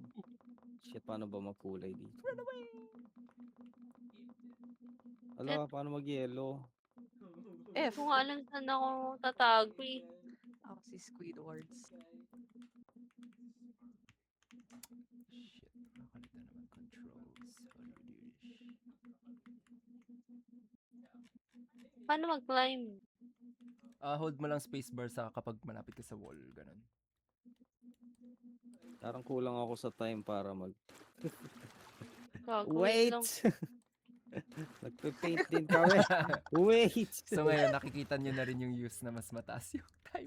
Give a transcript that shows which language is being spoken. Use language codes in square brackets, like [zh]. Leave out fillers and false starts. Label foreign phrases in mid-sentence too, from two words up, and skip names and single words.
[tl] Shit, paano ba makulay dito? Ala, paano mag-yellow? Hindi ko nga alam saan ako tatago eh. Ako si Squidwards. Shit, nakakalitan naman controls. [en] How do you do this? [tl] Paano mag-climb? Hold mo lang spacebar sa kapag malapit ka sa wall, ganun. Parang kulang ako sa time para mag... Gago, Wait! lang. Nagpe-paint din kami. Wait! So ngayon, nakikita nyo na rin yung use na mas mataas yung time.